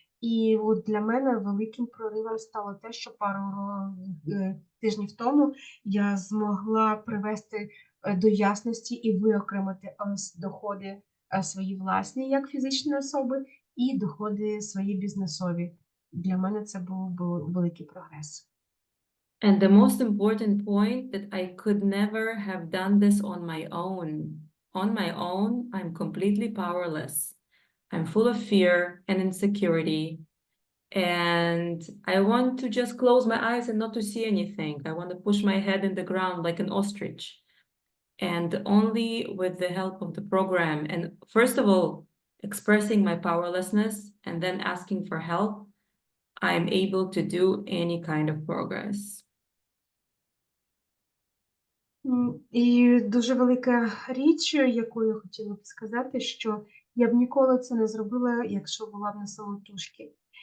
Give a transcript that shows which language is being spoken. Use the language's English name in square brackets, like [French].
[Ukrainian] І от для мене великим проривом стало те, що пару тижнів тому я змогла привести до ясності і виокремити доходи свої власні, як фізичної особи, і доходи свої бізнесові. Для мене це був великий прогрес. [English] And the most important point, that I could never have done this on my own. On my own, I'm completely powerless. I'm full of fear and insecurity. And I want to just close my eyes and not to see anything. I want to push my head in the ground like an ostrich. And only with the help of the program, and first of all, expressing my powerlessness and then asking for help, I'm able to do any kind of progress. [Ukrainian] І дуже велика річ, яку я хотіла б сказати, що я б ніколи це не зробила, якщо була б на самотужки.